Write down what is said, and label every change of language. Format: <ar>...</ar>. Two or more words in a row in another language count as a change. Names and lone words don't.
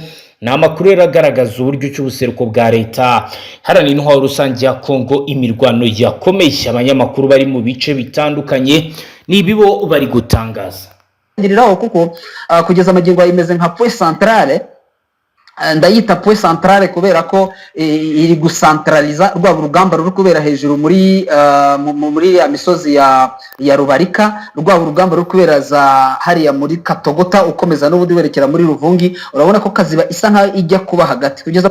<rw>Ni amakuru yaragaragaza uburyo cy'ubuseruko bwa leta haranira intwaro rusange ya Kongo imirwano yakomeye abanyamakuru bari mu bice bitandukanye nibibo bari gutangaza ngiriraho kuko kugeza amagingo imeze nka</rw> <fr>point centrale</fr> <rw>ndayita</rw> <fr>point centrale</fr> <rw>kubera ko iri gucentraliza rwa urugamba ruri kubera hejuru muri ya misozi ya Rubarika rwa urugamba ruri kubera za hariya muri Katogota ukomeza n'ubundi werekera muri Ruvungi urabona ko kaziba isa nka ijya kuba hagati kugeza</rw>